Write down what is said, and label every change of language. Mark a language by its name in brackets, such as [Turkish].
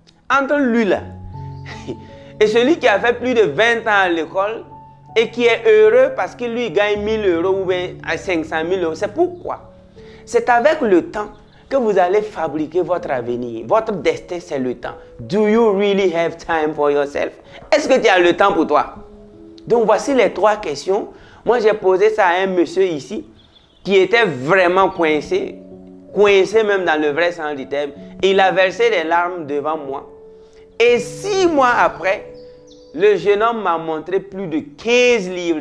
[French] Entre lui là et celui qui a fait plus de 20 ans à l'école et qui est heureux parce que lui gagne 1 000 euros ou bien 500 000 euros, c'est pourquoi? C'est avec le temps que vous allez fabriquer votre avenir. Votre destin, c'est le temps. [English] Do you really have time for yourself? [French] Est-ce que tu as le temps pour toi? Donc, voici les 3 questions. Moi, j'ai posé ça à un monsieur ici qui était vraiment coincé même dans le vrai sens du terme. Il a versé des larmes devant moi. Et 6 mois après, le jeune homme m'a montré plus de 15 livres.